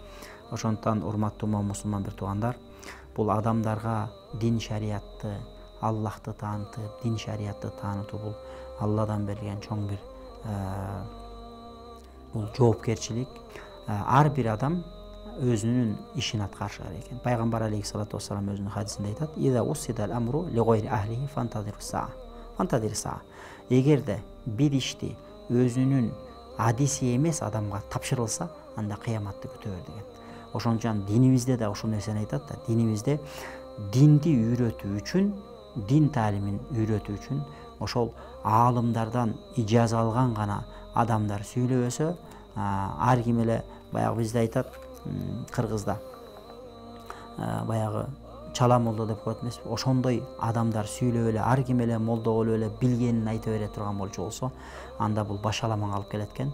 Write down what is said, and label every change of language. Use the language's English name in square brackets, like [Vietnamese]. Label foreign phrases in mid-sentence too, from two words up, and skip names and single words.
[Kyrgyz] Ошондуктан урматтуу мусулман бир туугандар, бул адамдарга дин шариятты, Аллахты таанытып, дин шариятты таанытуу бул Алладан берилген чоң бир бул жоопкерчилик. Ар бир адам өзүнүн ишин аткарышы керек экен. Пайгамбар [Arabic] عليه الصلاة والسلام [Kyrgyz] өзүнүн хадисинде айтат: [Arabic] "إذا وسد الأمر لغير أهله فانتظر الساعة." فانتظر الساعة. [Kyrgyz] Эгерде бир ишти өзүнүн адиси эмес адамга тапшырылса, анда кыяматты күтө бер деген. Ошондуктан динибизде да ушул нерсени айтат да. Динибизде динди үйрөтүү үчүн, дин таалимин үйрөтүү үчүн ошол аалымдардан ижаза алган гана адамдар сүйлөбөсө, ар ким эле баягы бизде айтат, Кыргызда баягы чала молдо деп коет эмеспи, ошондой адамдар сүйлөп эле, ар ким эле молдо болуп эле билгенин айта бере турган болчу болсо, анда бул башаламанга алып келет экен.